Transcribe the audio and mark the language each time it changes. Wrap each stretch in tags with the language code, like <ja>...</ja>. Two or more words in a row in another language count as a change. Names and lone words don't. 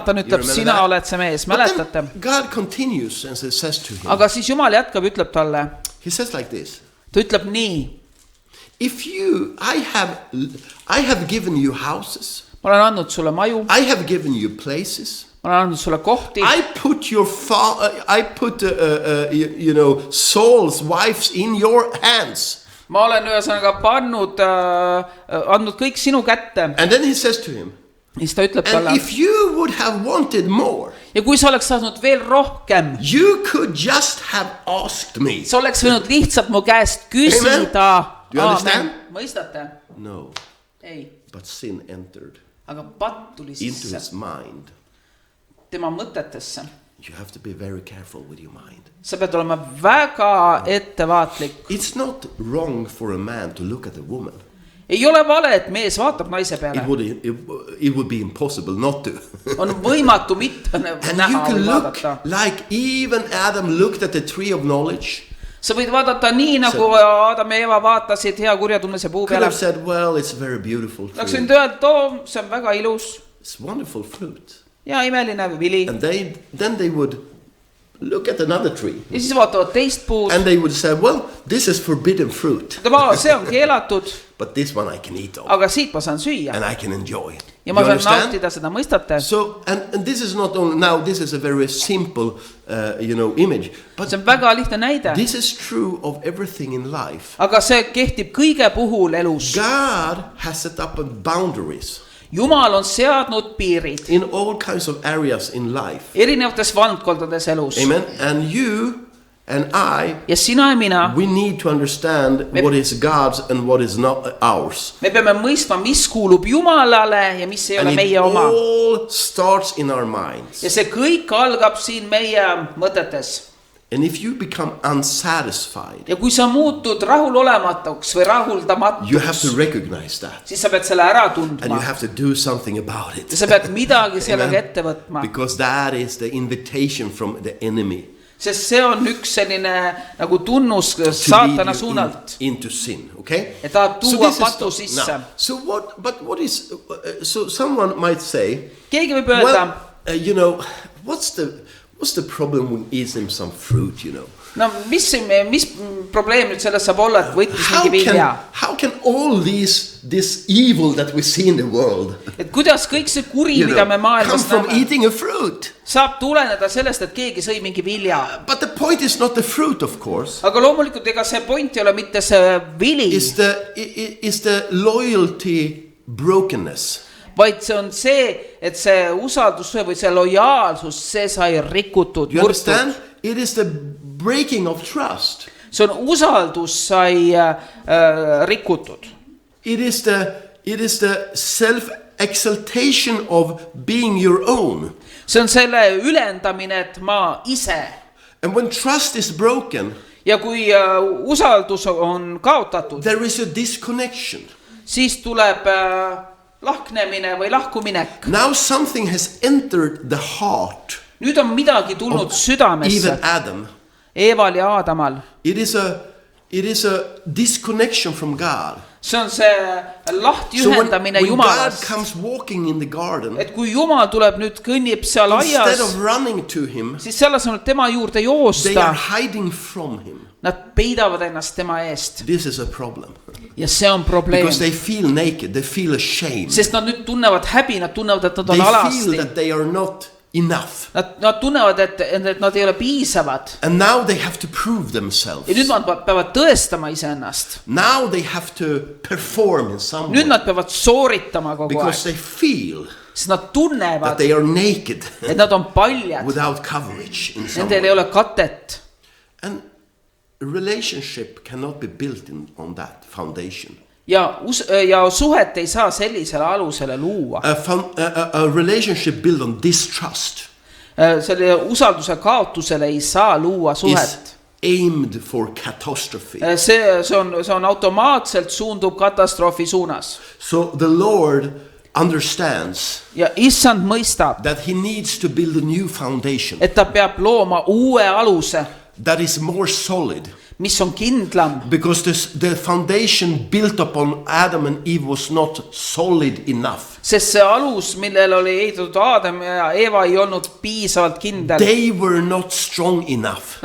<et>Naatan</et> <en>You</en> <et>ütleb,</et> <en>remember</en> <et>sina</et> <en>that?</en> <et>oled see mees,</et> <en>But</en> <et>mäletate?</et> <en>then God continues and says to him,</en> <et>Aga siis Jumal jätkab, ütleb talle.</et> <en>he says like this,</en> <et>Ta ütleb nii.</et> <en>if you, I have given you houses,</en> <et>Ma olen andnud sulle maju.</et> <en>I have given you places,</en> <et>Ma olen andnud sulle kohti.</et> <en>I put you know, Saul's wives in your hands.</en> <et>Ma olen ühesõnaga andnud kõik sinu kätte.</et> <en>And then he says to him,</en> <et>Siis ta ütleb</et> <en>and</en> <et>talle.</et> <en>if you would have wanted more,</en> <et>Ja kui sa oleks saanud veel rohkem,</et> <en>you could just have asked me.</en> <et>sa oleks võinud lihtsalt mu käest küsida.</et> <en>Do you understand?</en> <et>Mõistate?</et> <en>No,</en> <et>Ei.</et> <en>but sin entered</en> <et>Aga patt tuli</et> <en>into</en> <et>sisse</et> <en>his mind.</en> <et>tema mõtetesse.</et> <en>You have to be very careful with your mind.</en> <et>Sa pead olema väga ettevaatlik.</et> <en>It's not wrong for a man to look at a woman.</en> <et>Ei ole vale, et mees vaatab naise peale.</et> <en>It would be impossible not to.</en> <et>On võimatu mitte</et> <en>And you</en> <et>näha</et> <en>can</en> <et>või</et> <en>look</en> <et>vaadata.</et> <en>like even Adam looked at the tree of knowledge.</en> <et>Sa võid vaadata nii, nagu Adam ja Eva vaatasid hea kurja tunnese puu</et> <en>Could</en> <et>peale.</et> <en>have said, well, it's very beautiful</en> <et>Oleks</et> <en>fruit.</en> <et>võinud öelda, see on väga ilus</et> <en>It's wonderful fruit.</en> <et>ja imeline vili.</et> <en>And then they would look at another tree.</en> <et>Ja siis vaatavad teist puud.</et> <en>And they would say, well, this is forbidden fruit.</en> <et>See on keelatud,</et> <en>But this one I can eat of.</en> <et>aga siit ma saan süüa.</et> <en>And I can enjoy it.</en> <et>Ja ma</et> <en>You</en> <et>saan</et> <en>understand?</en> <et>nautida seda, mõistate?</et> <en>So, and this is not only, now this is a very simple, image. But</en> <et>See on väga lihtne näide.</et> <en>this is true of everything in life.</en> <et>Aga see kehtib kõige puhul elus.</et> <en>God has set up boundaries</en> <et>Jumal on seadnud piirid</et> <en>in all kinds of areas in life.</en> <et>erinevates valdkondades elus.</et> <en>Amen. And you and</en> <et>ja sina ja mina,</et> <en>we need to understand what is God's and what is not ours.</en> <et>me peame mõistma, mis kuulub Jumalale ja mis ei</et> <en>And</en> <et>ole</et> <en>it</en> <et>meie oma.</et> <en>all starts in our minds.</en> <et>Ja see kõik algab siin meie mõtetes.</et> <en>And if you become unsatisfied,</en> <et>Ja kui sa muutud rahulolematuks või</et> <en>you have</en> <et>rahuldamatuks,</et> <en>to recognize that.</en> <et>siis sa pead selle ära</et> <en>And you</en> <et>tundma.</et> <en>have to do something about it.</en> <et>Ja sa pead midagi sellega</et> <en>Amen.</en> <et>ette võtma.</et> <en>Because that is the invitation from the enemy</en> <et>Sest see on üks selline nagu tunnus</et> <en>to</en> <et>saatana</et> <en>lead you</en> <et>suunalt.</et> <en>into sin. Okay?</en> <et>Ja tahab</et> <en>So</en> <et>tuua</et> <en>this is</en> <et>patu</et> <en>the-</en> <et>sisse.</et> <en>now, so what is, so someone might say,</en> <et>Keegi võib öelda,</et> <en>well, what's the problem with eating some fruit,</en> <et>no mis probleem nüüd selles saab olla, et võttis mingi vilja.</et> <en>How can all this evil that we see in the world,</en> <et>Et kuidas kõik see kuri, mida me</et> <en>come</en> <et>maailmas</et> <en>from</en> <et>näeme,</et> <en>eating a fruit?</en> <et>saab tuleneda sellest, et keegi sõi mingi vilja.</et> <en>But the point is not the fruit, of course.</en> <et>Aga loomulikult ega see point ei ole mitte see vili,</et> <en>Is the loyalty brokenness?</en> <et>vaid see on see, et see usaldus või see lojaalsus, see sai rikutud,</et> <en>You</en> <et>murtud.</et> <en>understand? It is the breaking of trust.</en> <et>See on usaldus sai rikutud.</et> <en>It is the self-exaltation of being your own.</en> <et>See on selle ülendamine, et ma ise.</et> <en>And when trust is broken,</en> <et>Ja kui usaldus on kaotatud,</et> <en>there is a disconnection.</en> <et>siis tuleb lahknemine või lahkuminek.</et> <en>Now something has entered the heart,</en> <et>Nüüd on midagi tulnud südamesse,</et> <en>even Adam.</en> <et>Eeval ja Aadamal.</et> <en>It is a disconnection from God.</en> <et>See on see lahti</et> <en>So</en> <et>ühendamine</et> <en>when God</en> <et>Jumalast.</et> <en>comes walking in the garden,</en> <et>Et kui Jumal tuleb nüüd kõnnib seal</et> <en>instead</en> <et>aias,</et> <en>of running to him,</en> <et>siis selle asemel tema juurde</et> <en>they</en> <et>joosta,</et> <en>are hiding from him.</en> <et>nad peidavad ennast tema eest.</et> <en>This is a problem.</en> <et>Ja see on probleem.</et> <en>Because they feel naked, they feel ashamed.</en> <et>Sest nad nüüd tunnevad häbi, nad tunnevad, et nad</et> <en>They</en> <et>on</et> <en>feel</en> <et>alasti.</et> <en>that they are not enough.</en> <et>Nad tunnevad, et nad ei ole piisavad.</et> <en>And now they have to prove themselves.</en> <et>Ja nüüd nad peavad tõestama iseennast.</et> <en>Now they have to perform in some</en> <et>Nüüd</et> <en>way.</en> <et>nad peavad sooritama kogu</et> <en>Because</en> <et>aeg.</et> <en>they feel</en> <et>Sest nad</et> <en>that</en> <et>tunnevad,</et> <en>they are naked</en> <et>et nad on paljad.</et> <en>without coverage in some</en> <et>Nendel ei</et> <en>way.</en> <et>ole katet.</et> <en>And a relationship cannot be built on that foundation.</en> <et>Ja suhet ei saa sellisele alusele luua.</et> <en>A relationship built on distrust</en> <et>Selle usalduse kaotusele ei saa luua</et> <en>is</en> <et>suhet.</et> <en>aimed for catastrophe.</en> <et>See on automaatselt suundub katastroofi suunas.</et> <en>So the Lord understands</en> <et>Ja issand mõistab,</et> <en>that he needs to build a new foundation</en> <et>et ta peab looma uue aluse,</et> <en>that is more solid.</en> <et>mis on kindlam.</et> <en>Because the foundation built upon Adam and Eve was not solid enough.</en> <et>Sest see alus, millel oli ehitatud Aadam ja Eeva, ei olnud piisavalt kindel.</et> <en>They were not strong enough.</en>